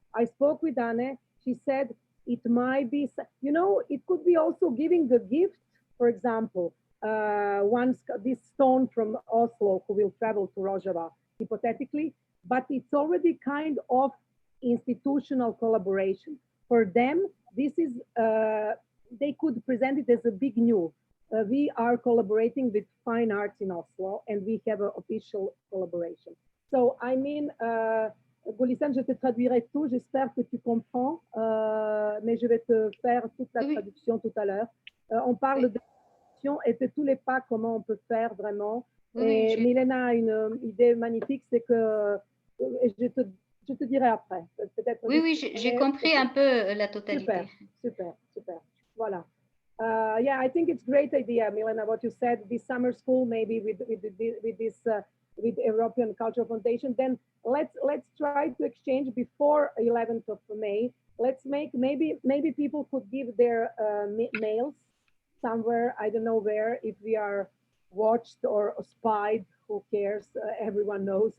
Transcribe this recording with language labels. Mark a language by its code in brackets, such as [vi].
[en] I spoke with Anne. She said it might be, you know, it could be also giving the gift, for example, this stone from Oslo who will travel to Rojava, hypothetically, but it's already kind of institutional collaboration. For them, this is, they could present it as a big news. We are collaborating with Fine Arts in Oslo, and we have an official collaboration. So, I mean, [fr] Gulistan, je te traduirai tout, j'espère que tu comprends, mais je vais te faire toute la traduction tout à l'heure. On parle de traduction et de tous les pas, comment on peut faire vraiment. Et Milena a une idée magnifique, c'est que, je te dirai après. Oui, j'ai compris un peu la totalité. Super. Voilà. [en] Yeah, I think it's a great idea, Milena, what you said, this summer school, maybe with this, with European Cultural Foundation. Then let's try to exchange before 11th of May. Let's make, maybe people could give their mails somewhere, I don't know where, if we are watched or spied, who cares, everyone knows.